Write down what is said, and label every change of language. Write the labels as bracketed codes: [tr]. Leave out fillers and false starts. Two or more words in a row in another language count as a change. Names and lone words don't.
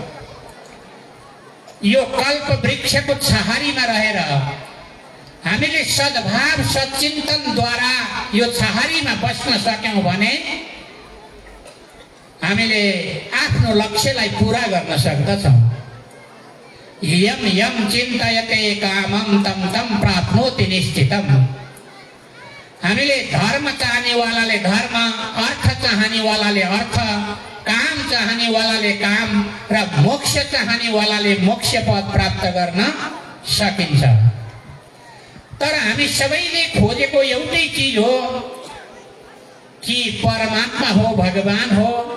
[ne] यो कल्पवृक्षको छहारीमा रहेर हामीले सद्भाव सच्चिन्तनद्वारा यो छहारीमा बस्न सक्यौँ भने हामीले आफ्नो लक्ष्यलाई पूरा गर्न सक्दछौँ। [sa] यम यम चिन्तयते कामं तम तम प्राप्नोति निश्चितम। [ne] हामीले धर्म चाहनेवालाले धर्म, अर्थ चाहनेवालाले अर्थ, काम चाहनेवालाले काम र मोक्ष चाहनेवालाले मोक्ष पद प्राप्त गर्न सकिन्छ। तर हामी सबैले खोजेको एउटै चिज हो कि परमात्मा हो, भगवान हो।